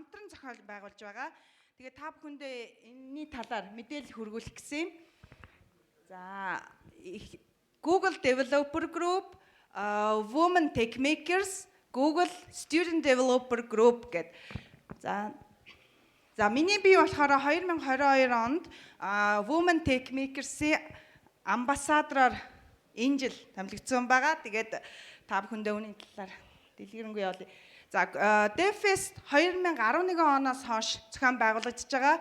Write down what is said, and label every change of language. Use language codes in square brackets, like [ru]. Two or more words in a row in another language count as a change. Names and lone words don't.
[mn] зохиол байгуулж байгаа. Тэгээд та бүхэндээ энэний талаар мэдээлэл хүргүүлэх гэсэн. За Google Developer Group, Women Tech Makers, Google Student Developer Group гэдэг. За миний бие болохоор 2022 онд Women Tech Makers-ийн амбассадороор энэ жил тэмдэглэгдсэн байгаа. Тэгээд та бүхэндээ үүний талаар дэлгэрэнгүй явуулъя. За Devfest 2011 оноос хойш зохион байгуулагдаж байгаа.